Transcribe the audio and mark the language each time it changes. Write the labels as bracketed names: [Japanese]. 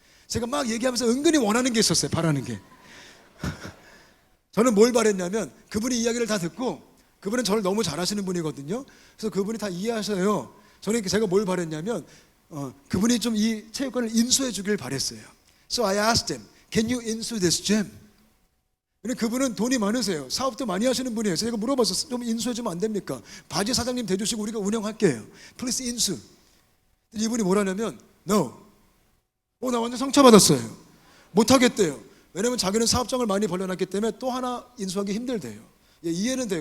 [Korean] 제가 막 얘기하면서 은근히 원하는 게 있었어요. 바라는 게. 저는 뭘 바랬냐면, 그분이 이야기를 다 듣고, 그분은 저를 너무 잘하시는 분이거든요. 그래서 그분이 다 이해하셔요. 저는 제가 뭘 바랬냐면, 그분이 좀 이 체육관을 인수해 주길 바랬어요. [English] So I asked him, can you insure this gym? [Korean] 근데 그분은 돈이 많으세요. 사업도 많이 하시는 분이에요. 제가 물어봤어요. 좀 인수해 주면 안 됩니까? 바지 사장님 대주시고 우리가 운영할게요. Please 인수. 이분이 뭐라냐면 No. 나 완전 상처받았어요. 못하겠대요. 왜냐면 자기는 사업장을 많이 벌려놨기 때문에 또 하나 인수하기 힘들대요. 예, 이해는 돼요.